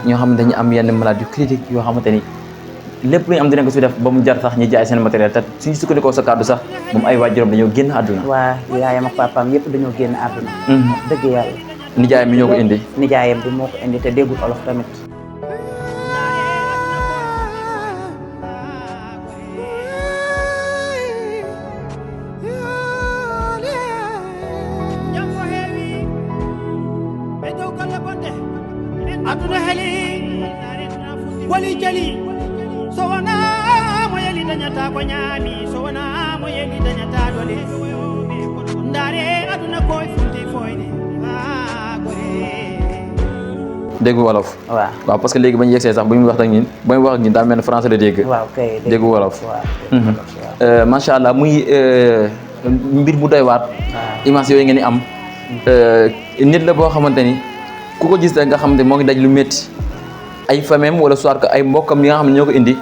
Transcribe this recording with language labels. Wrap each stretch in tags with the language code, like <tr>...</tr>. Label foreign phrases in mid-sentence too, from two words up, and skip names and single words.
<wo>ñoo xam ne dañu am yenn malade yu critique yoo xamante ni lépp lu ñu am dinañ ko si def ba mu jar sax ñu jaay seen matériel te suñu sukkandikoo sa kàddu sax moom ay waajuram dañoo génn àdduna. waa yaayam ak papaam yëpp dañoo génn àdduna. dëgg yàlla. nijaay mi ñoo ko indi. nijaayam bi moo ko indi te déggul olof tamit.</wo> <ff>aduna heli wali jali so wana mo yeli dañata ko ñaami so wana mo yeli dañata dole ndare aduna koy funti foyde</ff> <wo>dégg wolof. waaw parce que léegi ba ñu yegsee sax bu ñu wax ak ñun ba ñu wax ak ñun daa mel ne français la dégg. waaw kay dégg wolof. waaw macha allah muy mbir mu doy waat. image yooyu ngeen di am. nit la boo xamante ni ku ko gis rek nga xamante moo ngi daj lu métti ay famem wala</wo> <fr>soit que</fr> <wo>ay mbokkam yi nga xam ne ñoo ko indi.</wo>